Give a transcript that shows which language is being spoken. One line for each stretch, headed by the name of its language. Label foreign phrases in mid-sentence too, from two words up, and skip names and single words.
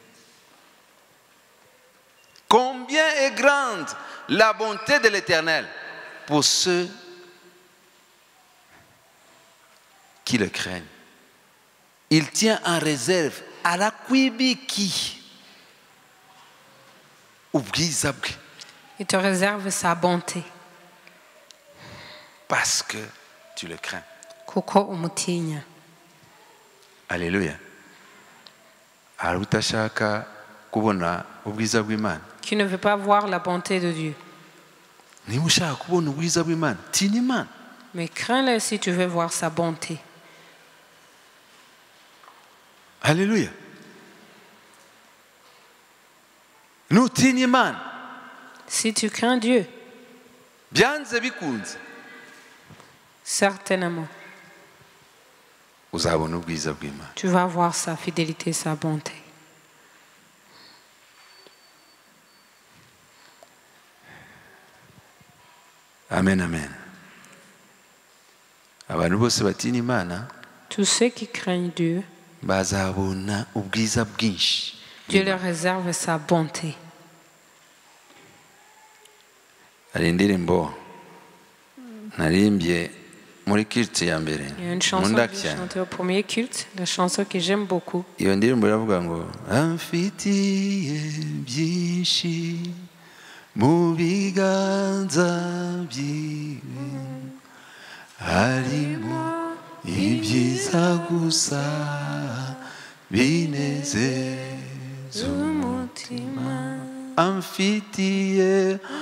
French: Combien est grande la bonté de l'Éternel pour ceux qui le craignent. Il tient en réserve à la kwibiki. Il te réserve sa bonté. Parce que tu le crains.
Kinyarwanda: Kuko umutinya.
French: Alléluia.
Kinyarwanda: Arutashaka kubona ubwiza bw'Imana.
French: Qui ne veut pas voir la bonté de Dieu.
Kinyarwanda: Niba ushaka kubona ubwiza bw'Imana, tinya Imana.
French: Mais crains-le si tu veux voir sa bonté.
Kinyarwanda: Alléluia. Nutinya Imana.
French: Si tu crains Dieu.
Kinyarwanda: Byanze bikunze.
French: Certainement.
Kinyarwanda: Uzabona ubwiza bw'Imana.
French: Tu vas voir sa fidélité, sa bonté. Amen, amen.
Kinyarwanda: Abantu bose batinya Imana.
French: Tous ceux qui craignent Dieu.
Kinyarwanda: Bazabona ubwiza bwinshi.
French: Dieu leur réserve sa bonté.
Kinyarwanda: Hari indirimbo narimbye muri culte ya mbere.
French: Il y a une chanson que j'ai chantée au premier culte, la chanson que j'aime beaucoup.
Kinyarwanda: Iyo ndirimbo iravuga ngo amfitiye byinshi mu biganza byiwe harimo ibyiza gusa binezeza umutima amfitiye